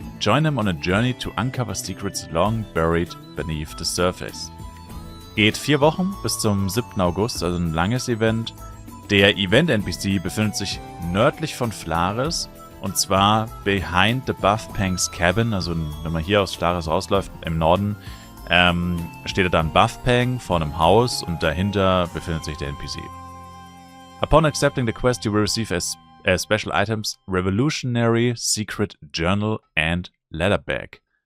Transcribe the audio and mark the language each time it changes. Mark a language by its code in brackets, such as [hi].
[en] Join him on a journey to uncover secrets long buried beneath the surface. [de] Geht 4 Wochen bis zum 7. August, also ein langes Event. Der Event-NPC befindet sich nördlich von Flares, und zwar [en] behind the Buffpang's Cabin. [de] Also wenn man hier aus Flares rausläuft, im Norden, steht da dann Buffpang vor einem Haus und dahinter befindet sich der NPC. [en] Upon accepting the quest, you will receive as special items Revolutionary Secret Journal and Letter Bag.